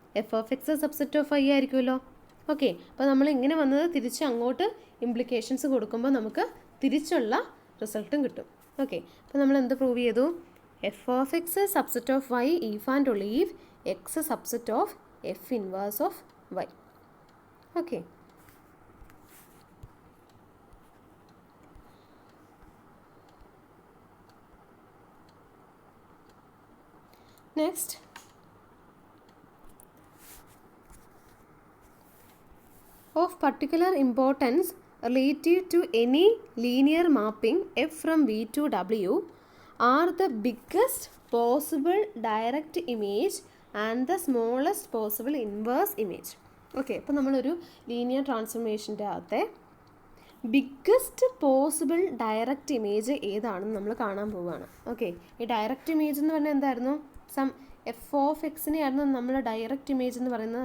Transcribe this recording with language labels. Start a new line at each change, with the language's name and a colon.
English: F of X subset of Y
Malayalam: ആയിരിക്കുമല്ലോ. Okay, അപ്പോൾ നമ്മൾ ഇങ്ങനെ വന്നത് തിരിച്ച് അങ്ങോട്ട് ഇംപ്ലിക്കേഷൻസ് കൊടുക്കുമ്പോൾ നമുക്ക് തിരിച്ചുള്ള റിസൾട്ടും കിട്ടും. ഓക്കെ, അപ്പോൾ നമ്മൾ എന്ത് പ്രൂവ് ചെയ്തു?
English: F of X subset of Y if and only if X subset of F inverse of Y. Okay, next of particular importance relative to any linear mapping f from V to W are the biggest possible direct image and the smallest possible inverse image.
Malayalam: Okay, അപ്പോൾ നമ്മളൊരു linear ട്രാൻസ്ഫോർമേഷൻ്റെ അകത്തെ biggest possible direct image ഏതാണെന്ന് നമ്മൾ കാണാൻ പോവുകയാണ്. Okay, ഈ direct image എന്ന് പറഞ്ഞാൽ എന്തായിരുന്നു? സം എഫ് ഓഫ് എക്സിനെയായിരുന്നു നമ്മൾ ഡയറക്റ്റ് ഇമേജ് എന്ന് പറയുന്നത്.